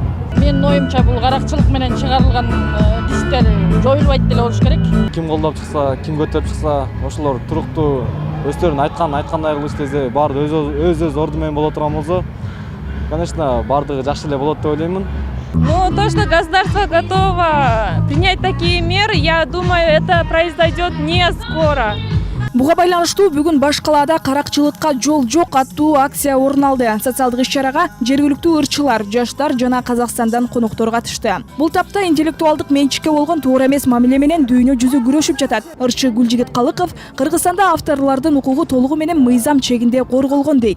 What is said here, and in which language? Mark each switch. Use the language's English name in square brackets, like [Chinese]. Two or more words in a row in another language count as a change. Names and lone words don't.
[Kyrgyz] Менин оюмча бул каракчылык менен чыгарылган дисктер жоюлбайт деле болуш керек. Ким колдоп чыкса, ким көтөрүп чыкса, ошолор туруктуу өздөрүн айткандай кылыш десе, баары өз орду менен боло турган болсо, конечно, баардыгы жакшы эле болот деп ойлоймун. [Russian] Ну, то, что государство готово принять такие меры, я думаю, это произойдет не скоро. [Kyrgyz] Буга байланыштуу бүгүн баш калаада каракчылыкка жол жок аттуу акция орун алды. Социалдык иш-чарага жергиликтүү ырчылар, жаштар жана Казакстандан коноктор катышты. Бул тапта интеллектуалдык менчикке болгон туура эмес мамиле менен дүйнө жүзү күрөшүп жатат. Ырчы Гүлжигит Калыков Кыргызстанда авторлордун укугу толугу менен мыйзам чегинде корголгон дейт.